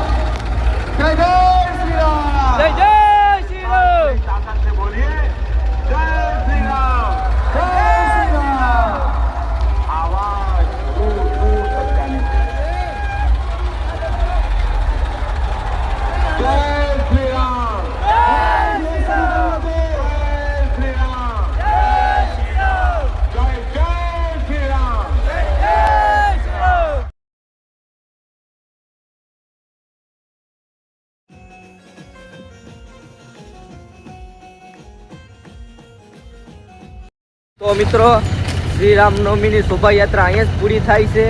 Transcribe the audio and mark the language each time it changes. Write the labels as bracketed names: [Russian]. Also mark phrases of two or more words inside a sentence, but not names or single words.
[Gujarati] જય જય શ્રી રામ. જય જય શ્રી રામ. [Hindi] શાસન से बोलिए जय श्री राम. जय श्री राम. आवाज दूर दूर तक जानी चाहिए. जय श्री राम. जय श्री राम. जय श्री राम. जय जय श्री राम. [Gujarati] તો મિત્રો શ્રી રામનવમીની શોભાયાત્રા અહીંયા જ પૂરી થાય છે.